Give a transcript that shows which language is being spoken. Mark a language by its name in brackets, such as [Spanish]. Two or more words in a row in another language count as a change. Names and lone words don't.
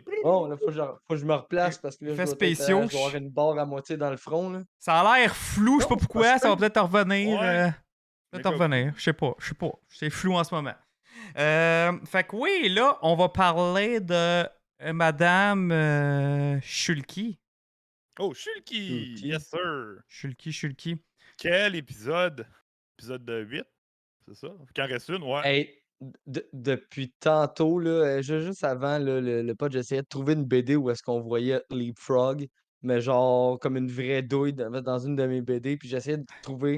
[French] Bon, là, faut que je me replace parce que là, je Effets dois peut-être, spéciaux. je dois avoir une barre à moitié dans le front, là. Ça a l'air flou, je sais pas Non, pourquoi, parce ça va que- peut-être revenir. Ouais. Peut-être revenir, je sais pas. C'est flou en ce moment. Fait que oui, là, on va parler de Madame Shulky. Oh, Shulky! Shulky. [English] Yes, sir! [French] Shulky. Quel épisode? Épisode 8, c'est ça? Qu'il en reste une, ouais. Hey, depuis tantôt, là, juste avant le pod, j'essayais de trouver une BD où est-ce qu'on voyait Leapfrog, mais genre comme une vraie douille dans une de mes BD, puis j'essayais de trouver.